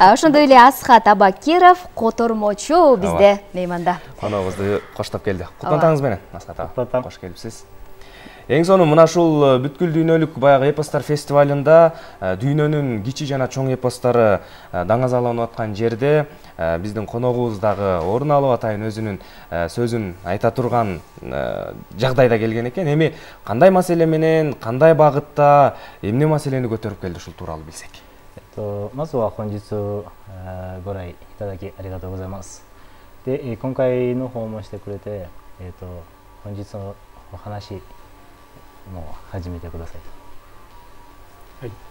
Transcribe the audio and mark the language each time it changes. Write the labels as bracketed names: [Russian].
[Kyrgyz] Ошондой эле Асхат Абакиров, котормочу бизде мейманда. Коногубузду коштоп келди. Кутман таңыңыз менен, Асхат ага. Кош келипсиз. Эң сону мына ушул бүткүл дүйнөлүк баягы эпостар фестивалында дүйнөнүн кичи жана чоң эпостары даңазаланып аткан жерде биздин коногубуз дагы орун алып атайын өзүнүн сөзүн айта турган жагдайда келген экен. Эми кандай маселе менен, кандай багытта, эмне маселени көтөрүп келди ушул тууралуу билсек. [Japanese] まずは本日ご来いただきありがとうございます。で、今回の訪問してくれて、本日のお話も始めてください。はい。